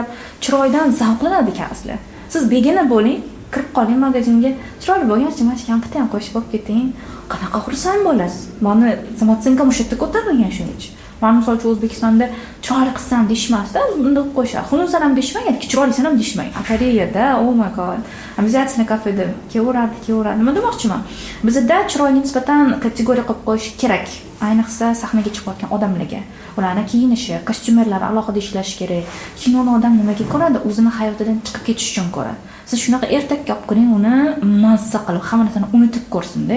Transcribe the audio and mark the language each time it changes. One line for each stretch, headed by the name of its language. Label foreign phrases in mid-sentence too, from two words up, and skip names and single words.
Uzbek: Chiroydan zavqlanadi kaslar. Siz begona bo'ling, kirib qoling magazinga, chiroyli bo'lgancha mana kampirni ham qo'shib olib keting. Qanaqa xursand bo'lasiz? Meni samotsenka mushakda ko'tarilgan shuning uchun. Men misol uchun O'zbekistonda chiroyli qilsam deyishmasda, bunday qo'shadi. Xunusam ham deyishmagan, chiroylisan ham deyishmagan. Koreyada,
English: oh my god.
Uzbek: Обязательно kafeda kelaveradi. Nima demoqchiman? Bizda chiroyli nisbatan kategoriya qilib qo'yish kerak. Ayniqsa sahnaga chiqayotgan odamlarga. Ularning kiyinishi, kostyumerlari alohida ishlash kerak. Kinoni odam nimaga ko'radi? O'zini hayotidan chiqib ketish uchun ko'radi. Siz shunaqa ertakka olib kiring, uni mazza qilib, hamma narsani unutib ko'rsin-da.